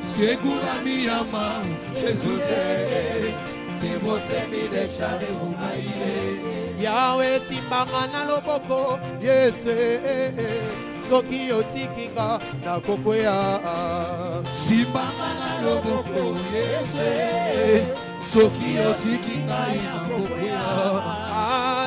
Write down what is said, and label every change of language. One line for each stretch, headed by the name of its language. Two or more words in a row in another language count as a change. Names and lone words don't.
Portuguese: segura minha mão, Jesus se você me deixar eu vou cair.
Lingala: Yahweh simbanga na loboko, Yesu soki otikinga na kokwea. Simbanga na loboko, Yesu soki otikinga na kokwea.